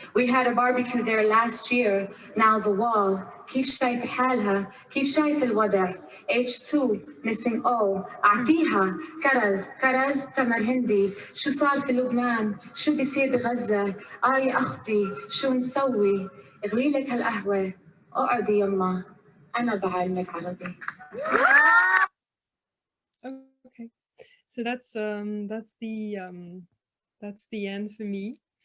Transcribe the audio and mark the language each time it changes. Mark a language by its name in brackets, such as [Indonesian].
[English] We had a barbecue there last year. Now the wall. [Arabic] كيف شايفة حالها؟ كيف شايفة الوضع؟ [English] H2 missing O. [Arabic] أعطيها كرز تمر هندي. شو صار في لبنان؟ شو بيصير بغزة؟ يا أختي شو نسوي؟ اغلي لك هالقهوة. اقعدي يما أنا بعلمك عربي. [English] Okay, so that's the end for me.